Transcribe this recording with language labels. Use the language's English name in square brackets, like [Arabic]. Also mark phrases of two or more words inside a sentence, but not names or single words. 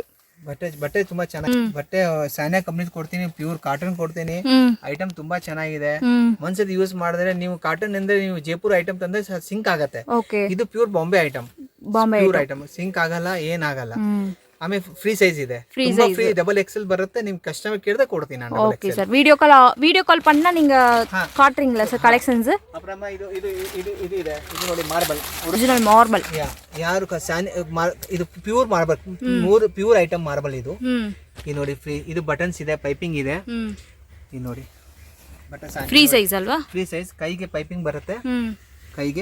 [Kannada] ಬಟ್ಟೆ ತುಂಬಾ ಚೆನ್ನಾಗಿ ಬಟ್ಟೆ ಸಾನಿಯಾ ಕಂಪನಿ ಕೊಡ್ತೀನಿ [English] pure cotton [Kannada] ಕೊಡ್ತೀನಿ ಐಟಮ್ ತುಂಬಾ ಚೆನ್ನಾಗಿದೆ ಒಂದ್ಸತಿ ಯೂಸ್ ಮಾಡಿದ್ರೆ ನೀವು ಕಾಟನ್ ಅಂದ್ರೆ ನೀವು ಜೈಪುರ್ ಐಟಮ್ ತಂದ್ರೆ ಸಿಂಕ್ ಆಗತ್ತೆ ಇದು [English] pure Bombay item [Kannada] ಸಿಂಕ್ ಆಗಲ್ಲ ಏನಾಗಲ್ಲ ಆಮೇಲೆ [English] free size [Kannada] ಇದೆ ತುಂಬಾ ಫ್ರೀ [English] double XL [Kannada] ಬರುತ್ತೆ ನಿಮ್ ಕಸ್ಟಮರ್ ಕೇಳಿದ್ರೆ ಕೊಡ್ತೀನಿ ನಾನು [English] okay sir video call [Tamil] பண்ணா நீங்க காட்றீங்களா சார் கலெக்ஷன்ஸ் அப்புறமா இது [Kannada] ಇದೆ ಇದು ನೋಡಿ ಮಾರ್ಬಲ್ [English] original marble [Kannada] ಯಾರು ಇದು [English] pure marble pure item marble [Kannada] ಇದು ನೋಡಿ ಫ್ರೀ ಇದು ಬಟನ್ಸ್ ಇದೆ ಪೈಪಿಂಗ್ ಇದೆ ಇದು ನೋಡಿ ಬಟನ್ಸ್ [English] free size [Kannada] ಅಲ್ವಾ [English] free size [Kannada] ಕೈಗೆ ಪೈಪಿಂಗ್ ಬರುತ್ತೆ ಕೈಗೆ